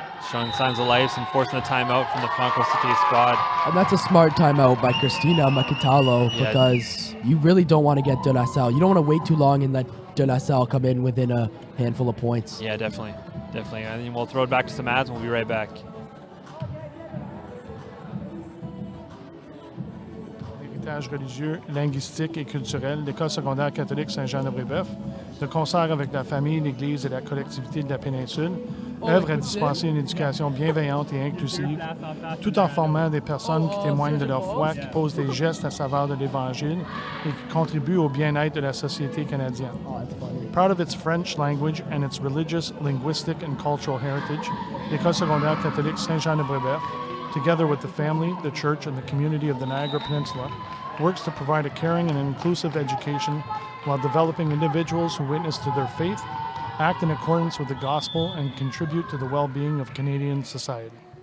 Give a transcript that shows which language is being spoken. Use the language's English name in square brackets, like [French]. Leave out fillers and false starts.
[English] Showing signs of life and forcing a timeout from the Franco Cité squad. And that's a smart timeout by Christina Makitalo, because you really don't want to get De La Salle. You don't want to wait too long and let De La Salle come in within a handful of points. Yeah, definitely. Definitely. And then we'll throw it back to some ads and we'll be right back. [French] L'héritage religieux, linguistique et culturel, l'École secondaire catholique Saint-Jean-de-Brébeuf, de concert avec la famille, l'Église et la collectivité de la péninsule, œuvre à dispenser une éducation bienveillante et inclusive, tout en formant des personnes qui témoignent de leur foi, qui posent des gestes à saveur de l'Évangile et qui contribuent au bien-être de la société canadienne. [English] Proud of its French language and its religious, linguistic, and cultural heritage, l'École secondaire catholique Saint-Jean-de-Brébeuf, together with the family, the church, and the community of the Niagara Peninsula, works to provide a caring and inclusive education while developing individuals who witness to their faith, act in accordance with the gospel, and contribute to the well-being of Canadian society.